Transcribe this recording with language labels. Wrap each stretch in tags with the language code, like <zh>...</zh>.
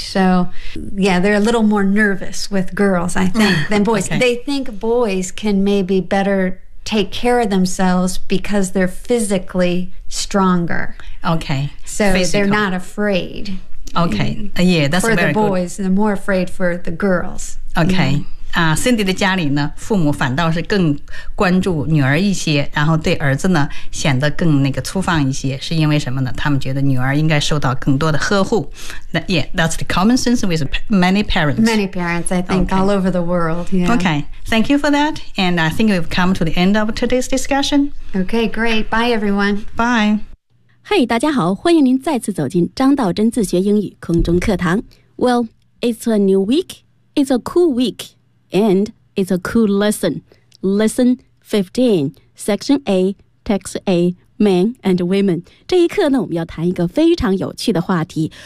<en>So, yeah, they're a little more nervous with girls, I think, than boys. Okay. They think boys can maybe better... take care of themselves because they're physically stronger. Okay. So、Physical. They're not afraid. Okay. Yeah, that's very good. For the boys, they're more afraid for the girls. Okay.、Yeah.</en> <zh>Cindy 的家里呢，父母反倒是更关注女儿一些，然后对儿子呢显得更那个粗放一些，是因为什么呢？他们觉得女儿应该受到更多的呵护。</zh> <en>Yeah, that's the common sense with many parents. Many parents, I think,、 okay. all over the world. Yeah. Okay, thank you for that. And I think we've come to the end of today's discussion. Okay, great. Bye, everyone. Bye.</en> <zh>Hey, 大家好，欢迎您再次走进张道真自学英语空中课堂。</zh> <en>Well, it's a new week. It's a cool week. And it's a cool lesson. Lesson 15, Section A, Text A.</en> <zh>Men and women， 这一课呢，我们要谈一个非常有趣的话题。</zh>